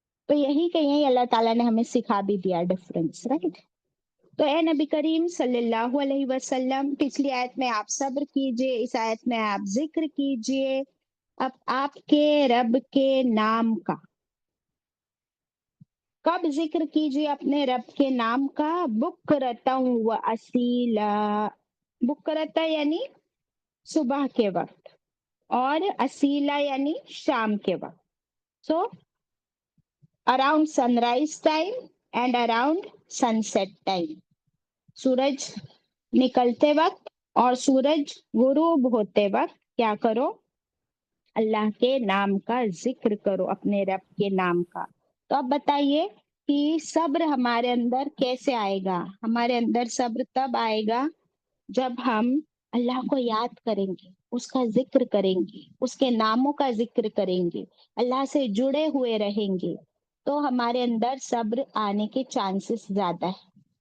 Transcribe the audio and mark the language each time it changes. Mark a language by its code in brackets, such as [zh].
[ur] تو یہی کہیں اللہ تعالیٰ نے ہمیں سکھا بھی دیا ڈفرینس، رائٹ؟ تو اے نبی کریم صلی اللہ علیہ وسلم، پچھلی آیت میں آپ صبر کیجئے، اس آیت میں آپ ذکر کیجئے اب آپ کے رب کے نام کا۔ کب ذکر کیجئے اپنے رب کے نام کا؟ بکرتا و اصیلا، بکرتا یعنی صبح کے وقت، اور اصیلا یعنی شام کے وقت. [en] So around sunrise time and around sunset time. [ur] سورج نکلتے وقت اور سورج غروب ہوتے وقت کیا کرو؟ اللہ کے نام کا ذکر کرو، اپنے رب کے نام کا. تو اب بتائیے کہ صبر ہمارے اندر کیسے آئے گا؟ ہمارے اندر صبر تب آئے گا جب ہم اللہ کو یاد کریں گے، اس کا ذکر کریں گے، اس کے ناموں کا ذکر کریں گے، اللہ سے جڑے ہوئے رہیں گے، تو ہمارے اندر صبر آنے کے چانسز زیادہ ہے.